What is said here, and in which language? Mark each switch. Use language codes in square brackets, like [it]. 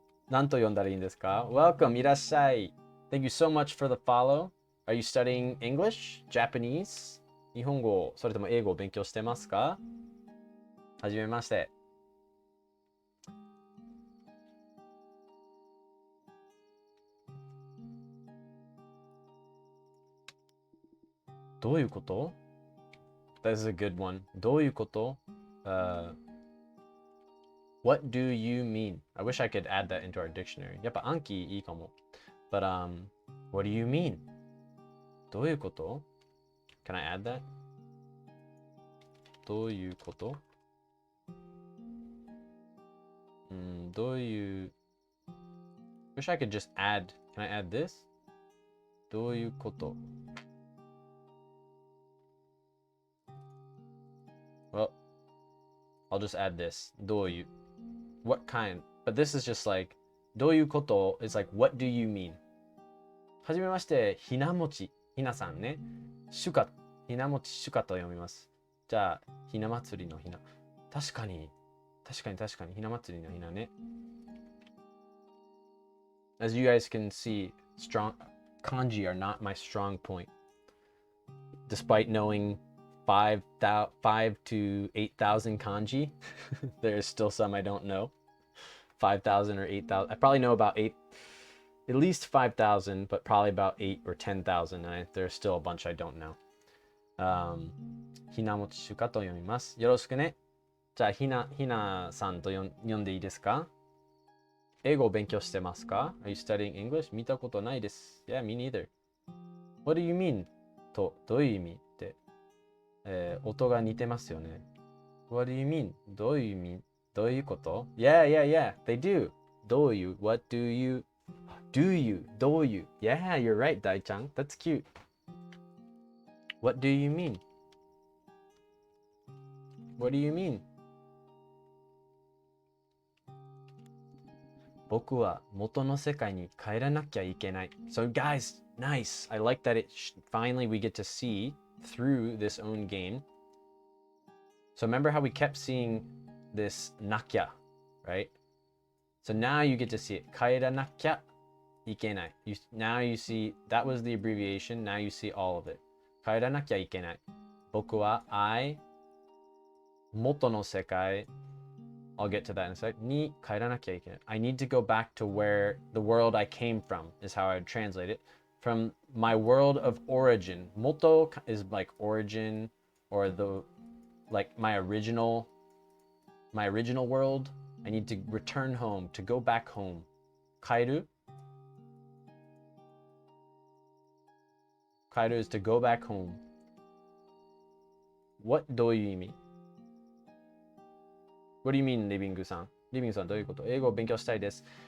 [ja] 何と呼んだらいいんですか? [en] Welcome, [ja] いらっしゃい. [en] Thank you so much for the follow. Are you studying English? Japanese? [ja] 日本語、それとも英語を勉強してますか? はじめまして。どういうこと? [en] That's a good one. [ja] どういうこと? [en] What do you mean? I wish I could add that into our dictionary. [ja] やっぱ暗記いいかも。 [en] But what do you mean? [ja] どういうこと? [en] Can I add that? [ja] どういうこと? どういう [en] Wish I could just add. Can I add this? [ja] どういうこと? [en] Well, I'll just add this. [ja] どういう [en] What kind? But this is just like [ja] どういうこと [en] is like what do you mean? [ja] はじめまして、ひなもち。ひなさんね。しゅか、ひなもちしゅかと読みます。じゃあ、ひな祭りのひな。確かに、ひな祭りのひなね。 [en] As you guys can see, strong kanji are not my strong point. Despite knowing 5 to 8,000 kanji, there's still some I don't know. 5,000 or 8,000. I probably know about at least 5,000, but probably about 8 or 10,000. And there's still a bunch I don't know. [ja] ひなもちしゅかと読みます。よろしくね。じゃあ、ひなさんと呼んでいいですか? 英語を勉強してますか? [en] Are you studying English? [ja] 見たことないです。 [en] Yeah, me neither. What do you mean? [ja] と、どういう意味って、音が似てますよね。 [en] What do you mean? [ja] どういう意味? どういうこと [en] Yeah, yeah, yeah. They do. どういう What do you Do you どういう Yeah, you're right, 大ちゃん That's cute. What do you mean? What do you mean? [ja] 僕は元の世界に帰らなきゃいけない。 [en] So guys, nice. I like that finally we get to see through this own game. So remember how we kept seeing this nakya, right? So now you get to see it. [ja] 帰らなきゃいけない。 [en] Now you see, that was the abbreviation. Now you see all of it. [ja] 帰らなきゃいけない。僕は元の世界 [en] I'll get to that in a sec. [ja] に帰らなきゃいけない。 [en] I need to go back to where the world I came from is how I would translate it. From my world of origin. Moto is like origin or the like my original world. I need to return home, to go back home. 帰る 帰る is to go back home. What [ja] どういう意味 [en] What do you mean, [ja] リビングさんリビングさんどういうこと英語を勉強したいです。